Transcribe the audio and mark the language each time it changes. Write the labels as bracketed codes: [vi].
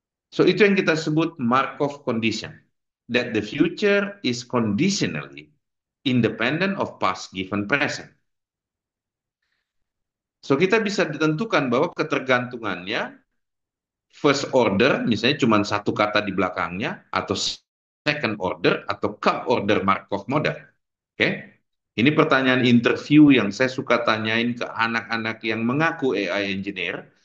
[id] So itu yang kita sebut Markov condition. [en] That the future is conditionally independent of past given present. [id] So kita bisa ditentukan bahwa ketergantungannya first order, misalnya cuma satu kata di belakangnya, atau second order, atau k-order Markov model. Oke? Ini pertanyaan interview yang saya suka tanyain ke anak-anak yang mengaku AI engineer.